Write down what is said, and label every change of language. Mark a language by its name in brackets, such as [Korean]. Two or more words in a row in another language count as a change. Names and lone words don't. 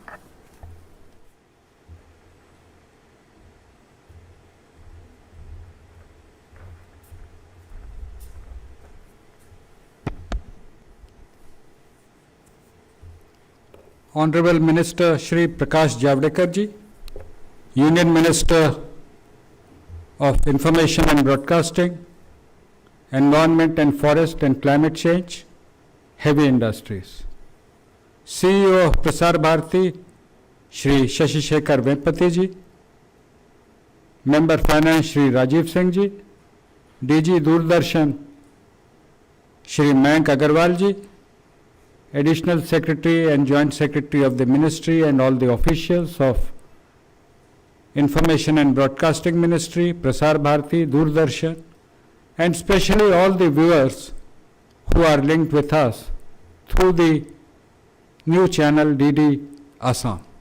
[English] Honorable Minister Shri Prakash Javadekar ji, Union Minister of Information and Broadcasting, Environment and Forest and Climate Change, Heavy Industries, CEO of Prasar Bharati Shri Shashi Shekhar Vempati ji, Member Finance Shri Rajiv Singh ji, DG Doordarshan Shri Mayank Agarwal ji, Additional Secretary and Joint Secretary of the Ministry and all the officials of Information and Broadcasting Ministry, Prasar Bharati, Doordarshan, and especially all the viewers who are linked with us through the new channel DD Assam.